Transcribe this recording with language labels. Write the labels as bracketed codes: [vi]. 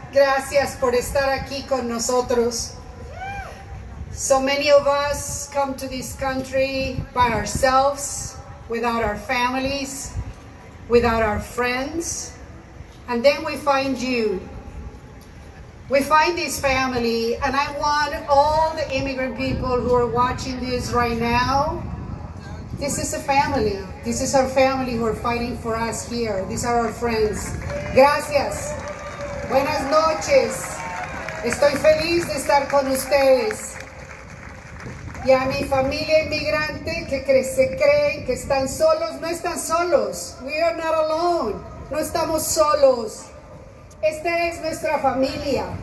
[es] Gracias por estar aquí con nosotros. [en] So many of us come to this country by ourselves, without our families, without our friends, and then we find you. We find this family, and I want all the immigrant people who are watching this right now, this is a family. This is our family who are fighting for us here. These are our friends. [es] Gracias. Buenas noches. Estoy feliz de estar con ustedes. Y a mi familia inmigrante que se creen que están solos, no están solos. [en] We are not alone. [es] No estamos solos. Esta es nuestra familia.